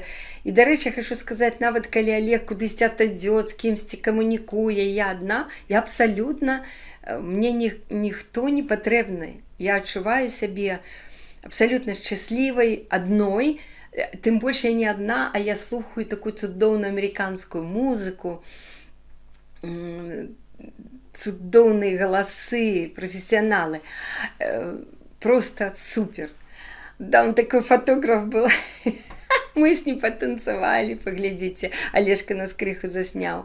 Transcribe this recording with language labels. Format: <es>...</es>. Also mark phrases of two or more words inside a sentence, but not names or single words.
<be>І, дарэчы, хочу сказаць, нават калі Олег кудысьці ададзёт, з кімсьці камунікуе, я адна, я абсалютна, мне ніхто не патрэбны. Я адчуваю сябе абсалютна шчаслівай адной, тым больш я не адна, а я слухаю такую цудоўную амерыканскую музыку, цудоўныя галасы, прафесіяналы.</be> <ru>Просто супер. Да, он такой фотограф был. Мы с ним потанцевали, поглядите.</ru> <be>Олежка нас крыху заснял.</be>